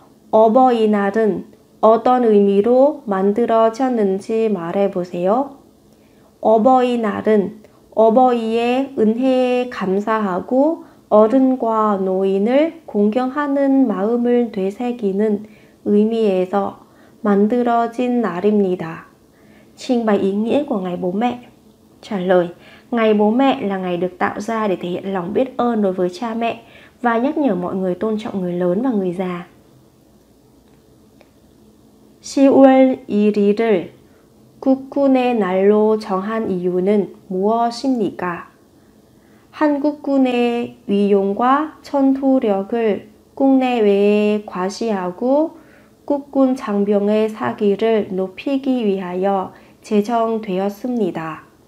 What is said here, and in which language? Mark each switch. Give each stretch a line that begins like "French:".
Korean: 어버이날은 어떤 의미로 만들어졌는지 말해보세요. 어버이날은 어버이의 은혜에 감사하고 어른과 노인을 공경하는 마음을 되새기는 의미에서 만들어진 날입니다.
Vietnamese: Trình bày ý nghĩa của ngày bố mẹ. Trả lời, ngày bố mẹ là ngày được tạo ra để thể hiện lòng biết ơn đối với cha mẹ và nhắc nhở mọi người tôn trọng người lớn và người già.
Korean: 10월 1일을 국군의 날로 정한 이유는 무엇입니까? 한국군의 위용과 전투력을 국내외에 과시하고 국군 장병의 사기를 높이기 위하여 제정되었습니다.